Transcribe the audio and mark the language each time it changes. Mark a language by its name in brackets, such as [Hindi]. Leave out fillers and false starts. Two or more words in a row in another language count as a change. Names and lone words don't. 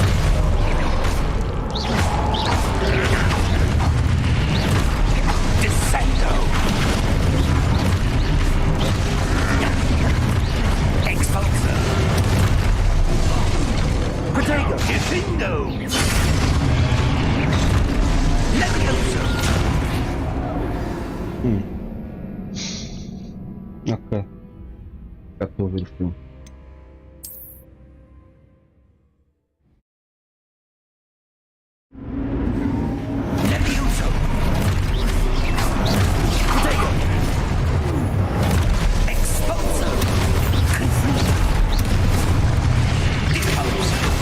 [Portuguese] Descendo! Expulso! Protego! Defendo! Levioso! Ok. Já estou a ver o filme. Levioso! Protego! Expulso! Confringo! Deposo!